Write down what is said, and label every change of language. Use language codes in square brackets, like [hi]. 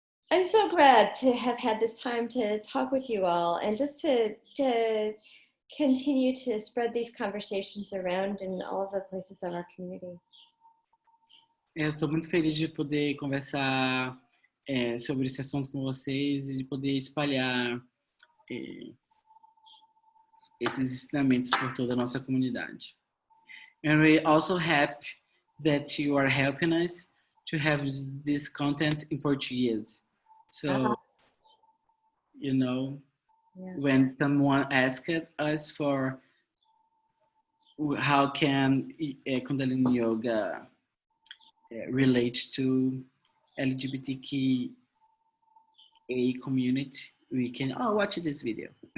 [en] I'm so glad to have had this time to talk with you all and just to continue to spread these conversations around in all of the places of our community. [pt] Eu estou muito feliz de poder conversar sobre esse assunto com vocês e de poder espalhar esses ensinamentos por toda a nossa comunidade. [en] And we're also happy that you are helping us to have this content in Portuguese. So, you know, when someone asked us for how can Kundalini Yoga relate to LGBTQIA community, we can watch this video.